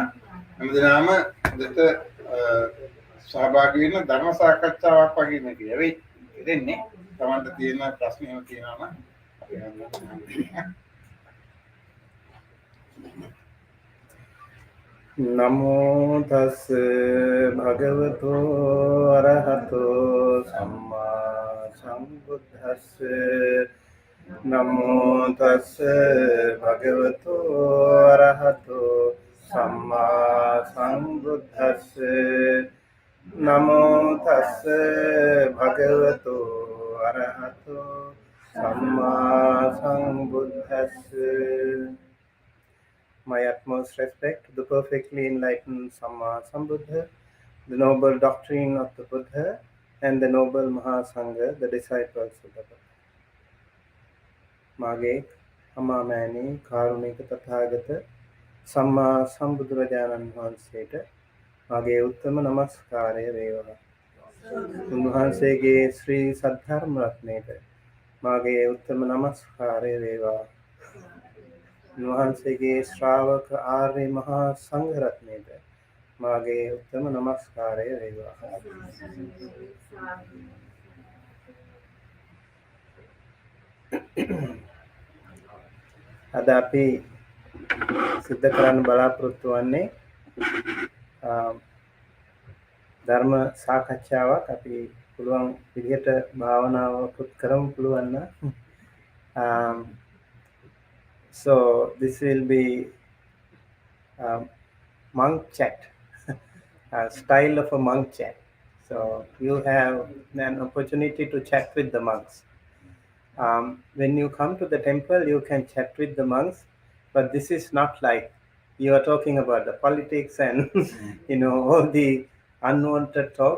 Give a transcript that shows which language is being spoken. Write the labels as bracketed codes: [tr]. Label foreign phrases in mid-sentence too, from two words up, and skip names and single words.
[si] හැමදෙනාම අදට සහභාගී වෙන ධර්ම සාකච්ඡාවක් වගේ නෙවෙයි. හැබැයි ඉතින්නේ තමන්ට තියෙන ප්‍රශ්න එහෙම තියෙනවා නම් අපි හඳුන්වන්න. [pi] නමෝ තස් භගවතු අරහතෝ සම්මා සම්බුද්දස්ස නමෝ තස් භගවතු අරහතෝ සම්මා සම්බුද්දස්ස නමෝ තස් භගවතු අරහතෝ සම්මා සම්බුද්දස්ස. [en] My utmost respect to the perfectly enlightened Samma Sambuddha, the noble doctrine of the Buddha, and the noble Mahasangha, the disciples of the Buddha. [si] මාගේ මහා කාරුණික තථාගත සම්මා සම්බුද්ධ රජාණන් වහන්සේට මාගේ උත්තම නමස්කාරය වේවා උන්වහන්සේගේ ශ්‍රී සද්ධර්ම රත්නයට මාගේ උත්තම නමස්කාරය වේවා Unhansege Sri Saddharma Ratneta Mage Uttama Namaskare Reva උන්වහන්සේගේ ශ්‍රාවක ආර්ය මහා සංඝ රත්නයට මාගේ උත්තම නමස්කාරය වේවා. අද අපි සිද්ධ කරන්න බලාපොරොත්තු වන්නේ ධර්ම සාකච්ඡාවක්. අපි පුළුවන් විදිහට භාවනාවකුත් කරමු පුළුවන් නම්. [en] So this will be monk chat, style of a monk chat. So you have an opportunity to chat with the monks. When you come to the temple, you can chat with the monks, but this is not like you are talking about the politics and all the unwanted talks.